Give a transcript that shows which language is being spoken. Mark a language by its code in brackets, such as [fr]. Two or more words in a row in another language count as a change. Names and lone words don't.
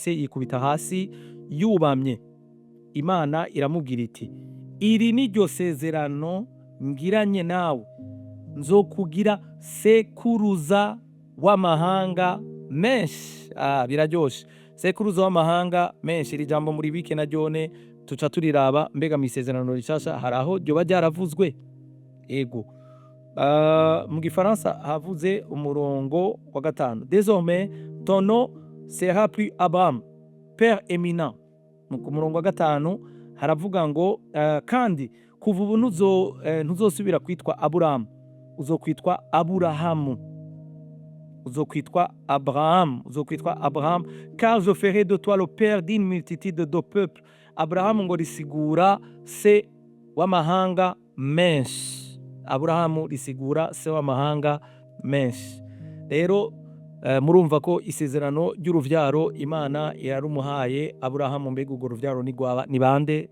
[rn] Aburahamu avyumvise yikubita hasi yubamye. Imana iramubwira iti iri ni ryo sezerano ngiranye nawe, nzokugira sekuruza w'amahanga menshi. Biraryoshe, sekuruza w'amahanga menshi. Iri jambo muri bike na ryone tuca turiraba mbega mu isezerano rishasha hari aho ryoba ryaravuzwe. Ego, mu gifaransa havuze umurongo wa 5, [fr] désormais ton nom sera plus Abraham père éminent. [rn] Mu murongo wa 5 haravuga ngo kandi kuva ubu ntuzosubira kwitwa Aburahamu, uzokwitwa Aburahamu, uzokwitwa Abraham, [fr] car je ferai de toi le père d'une multitude de peuples. [rn] Aburahamu ngo risigura se w'amahanga menshi. Aburahamu risigura se w'amahanga menshi. Rero murumva ko isezerano ry'uruvyaro Imana yarumuhaye Aburahamu. Mbega urwo ruvyaro ni bande?